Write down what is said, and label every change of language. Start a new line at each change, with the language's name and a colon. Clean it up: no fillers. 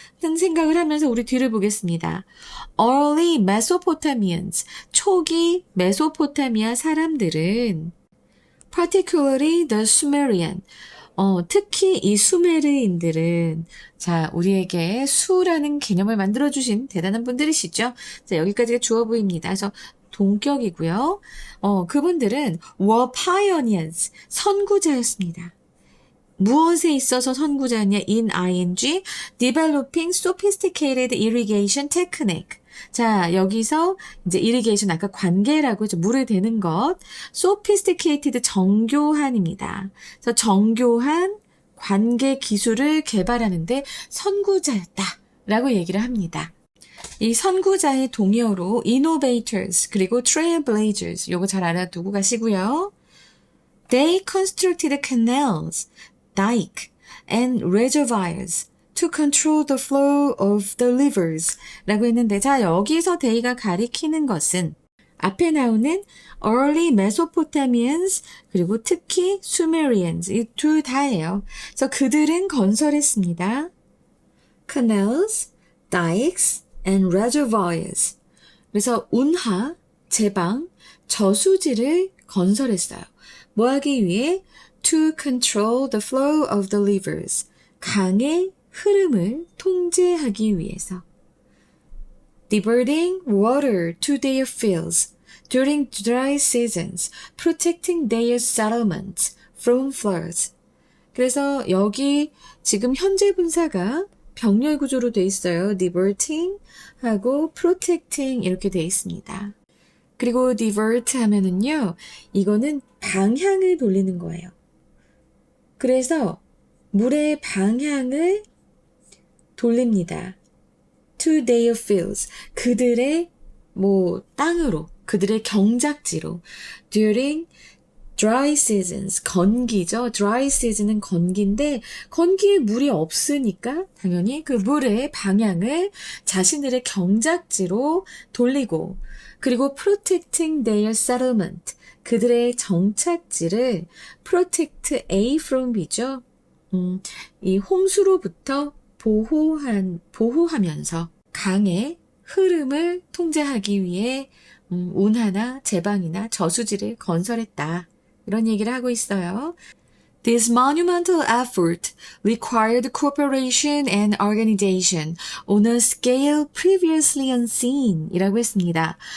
Korean: 하는 생각을 하면서 우리 뒤를 보겠습니다. Early Mesopotamians, 초기 메소포타미아 사람들은 particularly the Sumerian, 특히 이 수메르인들은 자, 우리에게 수라는 개념을 만들어주신 대단한 분들이시죠? 자, 여기까지가 주어부입니다. 그래서 동격이고요. 그분들은 were pioneers, 선구자였습니다. 무엇에 있어서 선구자냐?
English: in ing, developing sophisticated irrigation technique.
Korean: 자, 여기서 이제 irrigation 아까 관계라고 했죠. 물을 대는 것. sophisticated 정교한입니다. 그래서 정교한 관계 기술을 개발하는데 선구자였다라고 얘기를 합니다. 이 선구자의 동의어로 innovators 그리고 trailblazers 요거 잘 알아두고 가시고요. They constructed canals, dike, and reservoirs to control the flow of the rivers 라고 했는데 자 여기서 they가 가리키는 것은 앞에 나오는 early Mesopotamians 그리고 특히 Sumerians 이 둘 다예요. 그래서 그들은 건설했습니다. Canals, dikes, and reservoirs 그래서 운하, 제방, 저수지를 건설했어요. 뭐 하기 위해?
English: To control the flow of the rivers.
Korean: 강의 흐름을 통제하기 위해서.
English: Diverting water to their fields during dry seasons, protecting their settlements from floods.
Korean: 그래서 여기 지금 현재 분사가 병렬 구조로 돼 있어요. diverting 하고 protecting 이렇게 돼 있습니다. 그리고 divert 하면은요, 이거는 방향을 돌리는 거예요. 그래서 물의 방향을 돌립니다.
English: To their fields.
Korean: 그들의 땅으로, 그들의 경작지로.
English: During dry seasons. 건기죠.
Korean: dry season은 건기인데 건기에 물이 없으니까 당연히 그 물의 방향을 자신들의 경작지로 돌리고, 그리고 protecting their settlement. 그들의 정착지를 protect A from B 죠. 이 홍수로부터 보호하면서 강의 흐름을 통제하기 위해 운하나 제방이나 저수지를 건설했다. 이런 얘기를 하고 있어요.
English: This monumental effort required cooperation and organization on a scale previously unseen 이라고 했습니다.